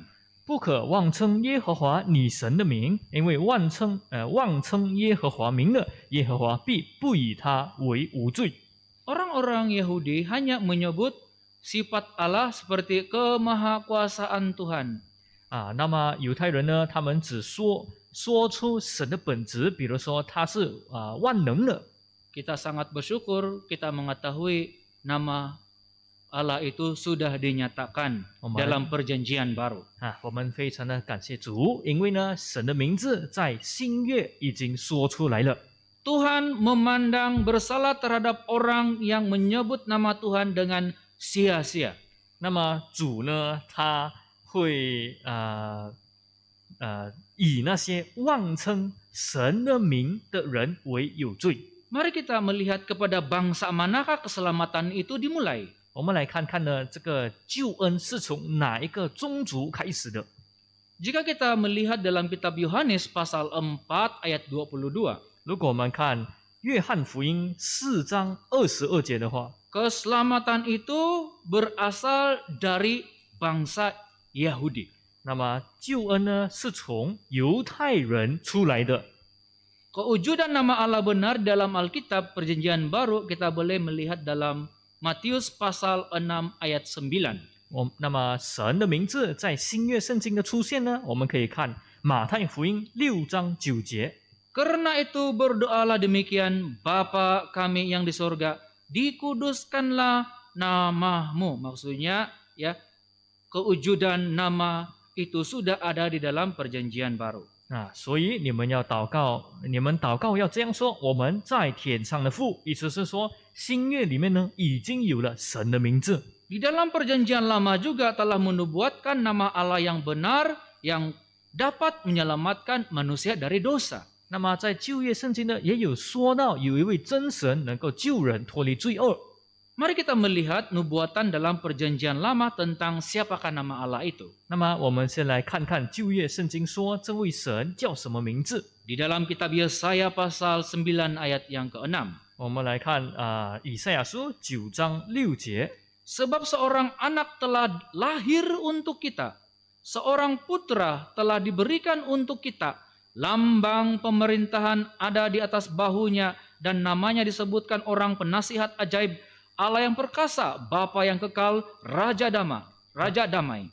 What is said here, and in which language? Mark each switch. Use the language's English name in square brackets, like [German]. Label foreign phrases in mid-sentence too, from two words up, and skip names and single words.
[Chinese] 不可妄称耶和华你神的名，因为妄称耶和华名的，耶和华必不以他为无罪。 [Indonesian] Orang-orang Yahudi hanya menyebut sifat Allah seperti kemahakuasaan Tuhan. [Chinese] 那么犹太人呢，他们只说出神的本质，比如说他是万能的。 [Indonesian] Kita sangat bersyukur kita mengetahui nama Allah itu sudah dinyatakan dalam perjanjian baru. [Chinese] 我们非常的感谢主，因为呢，神的名字在新约已经说出来了。 [Indonesian] Tuhan memandang bersalah terhadap orang yang menyebut nama Tuhan dengan sia-sia. [Chinese] 那么主呢，他会以那些妄称神的名的人为有罪。 [Indonesian] Mari kita melihat kepada bangsa manakah keselamatan itu dimulai. [Chinese] 我们来看看呢，这个救恩是从哪一个宗族开始的？ [Indonesian] Jika kita melihat dalam kitab Yohanes pasal 4 ayat 22. [Chinese] 如果我们看约翰福音4章22节的话， [Indonesian] Keselamatan itu berasal dari bangsa Yahudi. [Chinese] 那么救恩呢是从犹太人出来的。 [Indonesian] Kewujudan nama Allah benar dalam Alkitab Perjanjian Baru kita boleh melihat dalam Matius pasal 6 ayat 9. [Chinese] 那么神的名字在新约圣经的出现呢，我们可以看马太福音6章9节。 [Indonesian] Karena itu berdoalah demikian, Bapa kami yang di sorga, dikuduskanlah namamu. Maksudnya kewujudan nama itu sudah ada di dalam perjanjian baru. [Chinese] 所以你们祷告要这样说：我们在天上的父，意思是说新约里面呢已经有了神的名字。 [Indonesian] Di dalam perjanjian lama juga telah menubuatkan nama Allah yang benar yang dapat menyelamatkan manusia dari dosa. [Chinese] 那么在旧约圣经呢，也有说到有一位真神能够救人脱离罪恶。 [Indonesian] Mari kita melihat nubuatan dalam perjanjian lama tentang siapakah nama Allah itu. [Chinese] 那么我们先来看看旧约圣经说这位神叫什么名字。 [Indonesian] Di dalam kitab Yesaya pasal 9 ayat yang ke-6. [Chinese] 我们来看以赛亚书9章6节。 [Indonesian] Sebab seorang anak telah lahir untuk kita, seorang putra telah diberikan untuk kita. Lambang pemerintahan ada di atas bahunya dan namanya disebutkan orang penasihat ajaib, Allah yang perkasa, Bapa yang kekal, Raja damai.